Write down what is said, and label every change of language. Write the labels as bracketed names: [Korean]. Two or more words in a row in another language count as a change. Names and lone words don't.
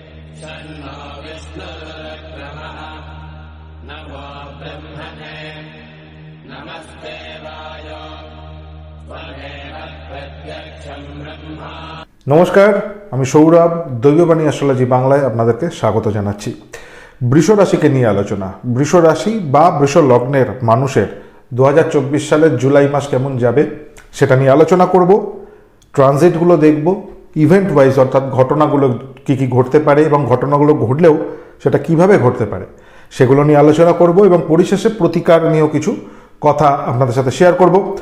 [Sanskrit] शन्नो विष्णुरुक्रमः नमो ब्रह्मणे नमस्ते वायो त्वमेव प्रत्यक्षं ब्रह्मा। [Bangla] নমস্কার, আমি সৌরভ। দৈববাণী অ্যাস্ট্রোলজি বাংলায় আপনাদেরকে স্বাগত জানাচ্ছি। বৃষ রাশিকে নিয়ে আলোচনা। বৃষ রাশি বা বৃষ লগ্নের মানুষের 2024 সালের জুলাই মাস কেমন যাবে সেটা নিয়ে আলোচনা করব। ট্রানজিটগুলো দেখব, [English] event wise [Bangla] অর্থাৎ ঘটনাগুলো কী কী ঘটতে পারে এবং ঘটনাগুলো ঘটলেও সেটা কিভাবে ঘটতে পারে সেগুলো নিয়ে আলোচনা করব এবং পরিশেষে প্রতিকার নিয়েও কিছু কথা আপনাদের সাথে শেয়ার করব।